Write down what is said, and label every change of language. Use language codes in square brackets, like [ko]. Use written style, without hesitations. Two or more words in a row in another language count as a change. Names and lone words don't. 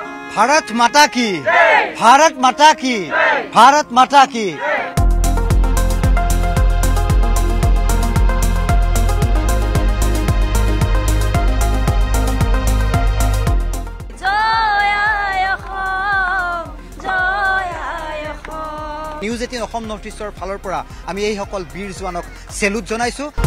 [hi] भारत माता की, भारत माता की, भारत माता की। [as] নিউজ 18 অসম নৰ্থ ইষ্টৰ ফালৰ পৰা আমি এই সকল বীৰ জোৱানক সেলুট জনাইছো।